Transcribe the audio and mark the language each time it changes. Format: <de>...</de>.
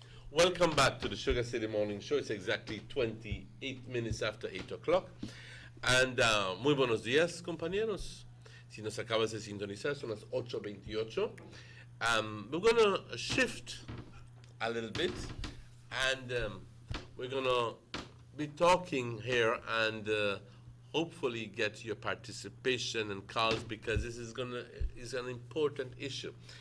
<en>Welcome back to the Sugar City Morning Show. It's exactly 28 minutes after 8 o'clock.</en> <es>And muy buenos días, compañeros. Si nos acabas de sintonizar, son las 8:28.</es> <en>We're going to shift a little bit, and we're going to be talking here and hopefully get your participation and calls, because this is an important issue.</en>